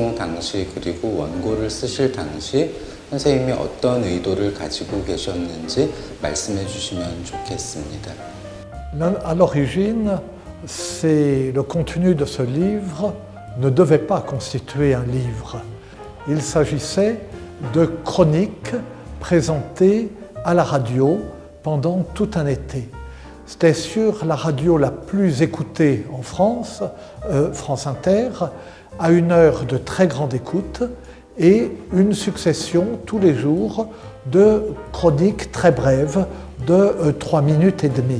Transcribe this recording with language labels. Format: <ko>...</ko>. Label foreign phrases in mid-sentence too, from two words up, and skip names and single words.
<ko>당시 그리고 원고를 쓰실 당시 선생님이 어떤 의도를 가지고 계셨는지 말씀해 주시면 좋겠습니다.</ko> <fr>À l'origine, le contenu de ce livre ne devait pas constituer un livre. Il s'agissait de chroniques présentées à la radio pendant tout un été. C'était sur la radio la plus écoutée en France, France Inter, à une heure de très grande écoute et une succession tous les jours de chroniques très brèves de 3 minutes et demie.</fr>